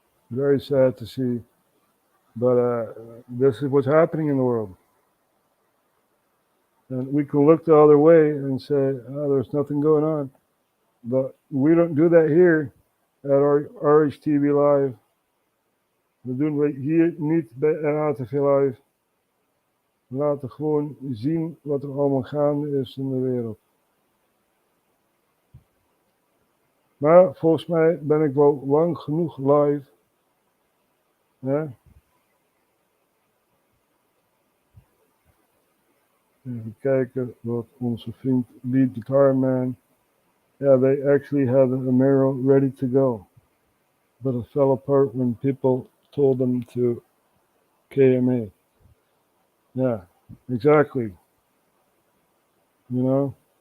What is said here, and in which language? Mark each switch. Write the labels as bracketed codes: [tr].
[en] Very sad to see, but this is what's happening in the world. And we can look the other way and say, oh, there's nothing going on. But we don't do that here at our RHTVLive. [nl] We doen we hier niet bij RHTVLive. We laten gewoon zien wat er allemaal gaande is in de wereld. Maar volgens mij ben ik wel lang genoeg live. Ja? Even kijken wat onze vriend Lead Guitar Man. [en] Yeah, they actually had a Camaro ready to go. But it fell apart when people told them to KMA. Yeah, exactly. You know?